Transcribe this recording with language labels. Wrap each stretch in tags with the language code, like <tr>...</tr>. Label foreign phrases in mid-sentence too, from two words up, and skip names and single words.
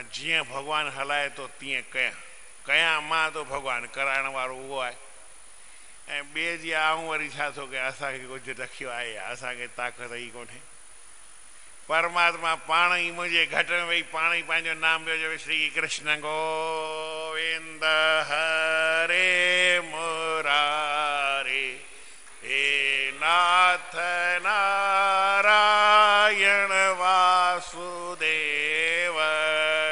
<sd>जीअं भॻवानु हलाए थो तीअं कयां मां तो भॻवानु कराइण वारो उहो आहे, ऐं ॿिए जी आऊं वरी छा थो कयां, असांखे कुझु रखियो आहे, असांखे ताक़त ई कोन्हे, परमात्मा पाण ई मुंहिंजे घट में वेही पाण ई पंहिंजो नाम पियो चवे,</sd> <sa>श्री कृष्ण गोविंद हरे मुरारे, हे नाथ नारायण वासुदेव</sa>